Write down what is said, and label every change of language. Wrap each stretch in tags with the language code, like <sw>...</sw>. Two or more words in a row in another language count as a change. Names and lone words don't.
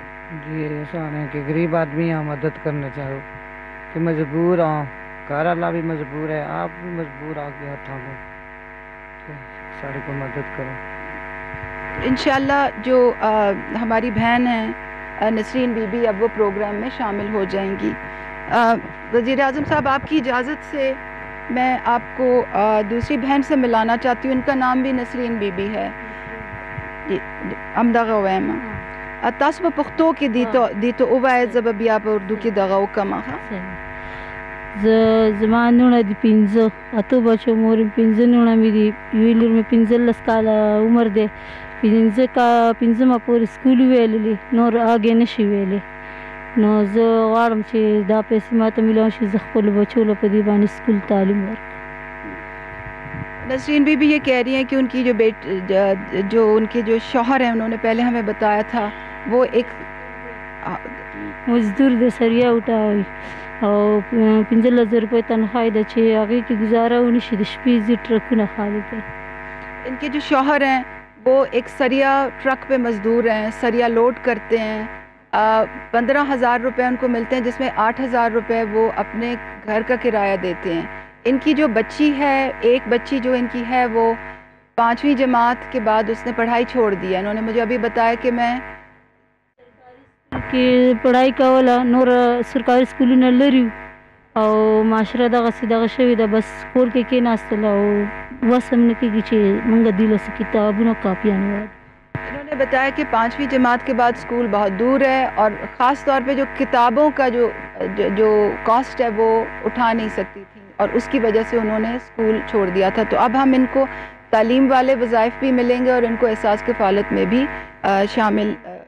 <ur>جی ایسا ہے کہ غریب آدمی ہیں، مدد کرنا چاہو کہ مجبور ہوں، گھر والا بھی مجبور ہے، آپ بھی مجبور آ کے ہاتھوں کو سارے کو مدد کرو۔ انشاءاللہ جو ہماری بہن ہیں نسرین بی بی اب وہ پروگرام میں شامل ہو جائیں گی۔ وزیر اعظم صاحب آپ کی اجازت سے میں آپ کو دوسری بہن سے ملانا چاہتی ہوں، ان کا نام بھی نسرین بی بی ہے۔</ur> <ps>امدغه وایم تاسو په پښتو کې دي ته ووایئ، زه به بیا په اردو کې دغه وکړم. زما نوڼه دي 5 اته بچو مور 5 نوڼه مې دي، یوې لور مې 15 کاله عمر دی، 15 پورې سکول ویللې، نور اګې نشي ویلې. نو زه غواړم چې دا پیسې ماته میلاو شي، زه خپلو بچو له په دې باندې سکول تعلیم ورکړم.</ps> <ur>نسرین بی بی یہ کہہ رہی ہیں کہ ان کی جو ان کے جو شوہر ہیں انہوں نے پہلے ہمیں بتایا تھا وہ ایک</ur> <ps>مزدور د سریا وټاوي او 15,000 روپۍ تنخواه ده چې هغې کې گزاره ونشي، د شپې ځي ټرکونه خالی کوي.</ps> <ur>ان کے جو شوہر ہیں وہ ایک سریا ٹرک پہ مزدور ہیں، سریا لوڈ کرتے ہیں، 15,000 روپے ان کو ملتے ہیں جس میں 8,000 روپے وہ اپنے گھر کا کرایہ دیتے ہیں. ان کی جو بچی ہے، ایک بچی جو ان کی ہے وہ 5ویں جماعت کے بعد اس نے پڑھائی چھوڑ دی ہے. انہوں نے مجھے ابھی بتایا کہ میں</ur> <ps>پڑھائی کوله، نور سرکاري سکولونه لري او معاشره دغه شوې ده، بس کور کې کېناستل او وس هم نه کېږي چې موږ دې له کتابونو کاپیانې واخلو.</ps> <ur>انہوں نے بتایا کہ 5ویں جماعت کے بعد اسکول بہت دور ہے اور خاص طور پہ جو کتابوں کا جو کاسٹ ہے وہ اٹھا نہیں سکتی تھی اور اس کی وجہ سے انہوں نے اسکول چھوڑ دیا تھا. تو اب ہم ان کو تعلیم والے وظائف بھی ملیں گے اور ان کو احساس کفالت میں بھی شامل</ur>